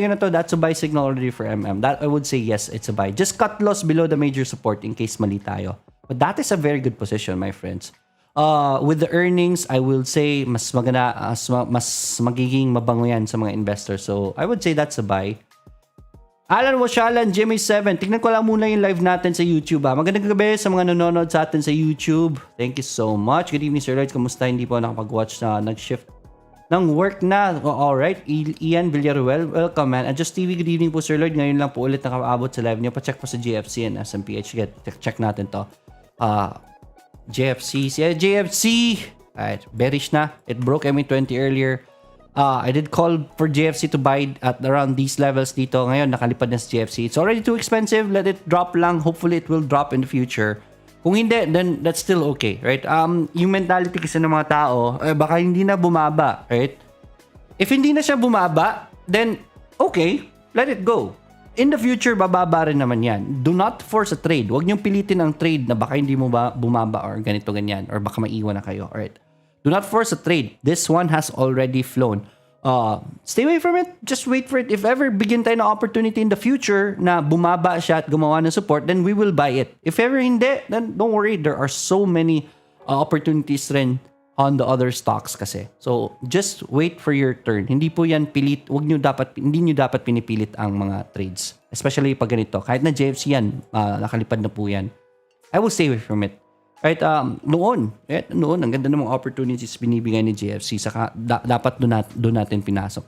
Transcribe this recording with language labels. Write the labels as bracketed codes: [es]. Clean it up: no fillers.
[en] That's a buy signal already for MM. That I would say yes, it's a buy. Just cut loss below the major support in case [tl] mali tayo. [en] But that is a very good position, my friends. With the earnings, I will say [tl] mas maganda, mas magiging mabango yan sa mga [en] investors. So I would say that's a buy. [tl] Alan Washalan, Jimmy7. Tignan ko lang muna yung live natin sa YouTube. Magandang gabi sa mga nanonood sa atin sa YouTube. [en] Thank you so much. Good evening, [tl] Sir Lloyd. Kamusta? Hindi po nakapag-watch na nag-shift ng work na. [en] Alright. Ian Villaruel, welcome man. Adjust TV, good evening po, Sir Lloyd. [tl] Ngayon lang po ulit nakaabot sa live niyo. Pa-check po sa GFC and SMPH. Check natin to. JFC. JFC! [en] Alright. Bearish [tl] na. [en] It broke MA20 earlier. I did call for JFC to buy at around these levels [tl] dito. Ngayon, nakalipad na sa [en] JFC. It's already too expensive. Let it drop [tl] lang. [en] Hopefully, it will drop in the future. [tl] Kung hindi, [en] then that's still okay, right? [tl] Yung mentality kasi ng mga tao, baka hindi na bumaba, right? [en] If [tl] hindi na siya bumaba, [en] then okay, let it go. In the future, [tl] bababa rin naman yan. [en] Do not force a trade. [tl] Huwag niyong pilitin ang trade na baka hindi mo ba bumaba or ganito, ganyan. [en] Or [tl] baka maiwan na kayo, [en] alright? Do not force a trade. This one has already flown. Stay away from it. Just wait for it. If ever [tl] bigyan tayo ng [en] opportunity in the future [tl] na bumaba siya at gumawa ng [en] support, then we will buy it. If ever [tl] hindi, [en] then don't worry. There are so many opportunities [tl] rin [en] on the other stocks [tl] kasi. [en] So, just wait for your turn. [tl] Hindi po yan pilit. Hindi nyo dapat pinipilit ang mga trades. [en] Especially [tl] pag ganito. Kahit na JFC yan, nakalipad na po yan. [en] I will stay away from it. [tl] Right, noon, ang ganda ng mga opportunities binibigay ni JFC, saka dapat doon natin pinasok.